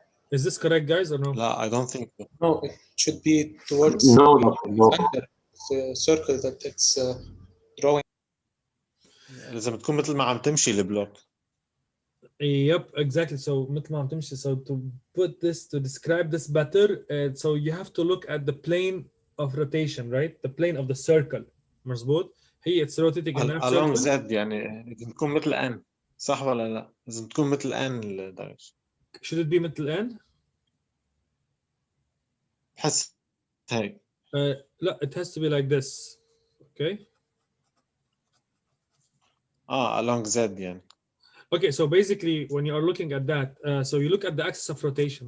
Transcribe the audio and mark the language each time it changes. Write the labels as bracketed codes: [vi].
[en] Is this correct, guys, or no? [ar] لا, [en] I don't think so. No, it should be towards No. the circle that it's drawing. [ar] لازم تكون مثل ما عم تمشي البلوك. [en] Yep, exactly. [ar] So مثل ما عم تمشي. [en] So to put this, to describe this better, so you have to look at the plane of rotation, right? The plane of the circle. [ar] مظبوط. هي [en] it's rotating in that along circle. [ar] Z يعني لازم تكون مثل n. صح ولا لا؟ لازم تكون مثل n الدايركشن. [en] Should it be [ar] مثل [en] n? [ar] بحس هيك. لا, [en] it has to be like this. Okay. along Z [ar] يعني. [en] Okay, so basically when you are looking at that, so you look at the axis of rotation.